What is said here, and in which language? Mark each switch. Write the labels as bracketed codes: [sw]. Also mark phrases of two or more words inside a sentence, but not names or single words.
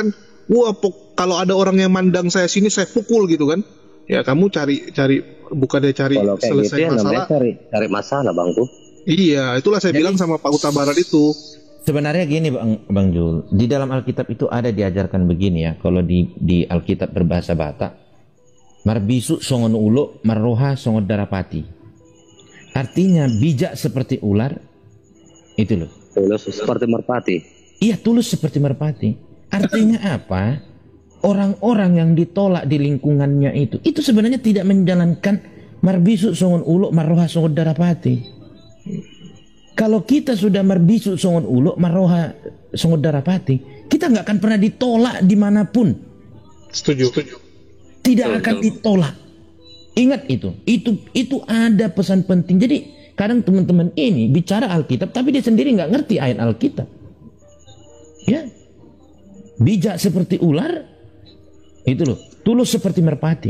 [id] Wah, kalau ada orang yang mandang saya sini saya pukul gitu kan. Ya kamu cari bukannya cari Kalau kayak selesai gitu ya namanya masalah. cari masalah bang tuh. Iya, itulah saya bilang sama Pak Huta Barat itu. Sebenarnya gini Bang Jul, di dalam Alkitab itu ada diajarkan begini ya, kalau di Alkitab berbahasa Batak, [bbc] marbisu songon ulo, marroha songon darapati. [id] Artinya bijak seperti ular, itu loh. Tulus seperti merpati. Iya, tulus seperti merpati. Artinya apa? Orang-orang yang ditolak di lingkungannya itu sebenarnya tidak menjalankan [bbc] marbisu songon ulo, marroha songon darapati. [id] Kalau kita sudah [bbc] marbisu songon ulo, marroha songon darapati, [id] kita nggak akan pernah ditolak dimanapun. Setuju. Tidak akan ditolak. Ingat itu ada pesan penting. Jadi kadang teman-teman ini bicara Alkitab, tapi dia sendiri nggak ngerti ayat Alkitab. Ya, bijak seperti ular, itu loh, tulus seperti merpati.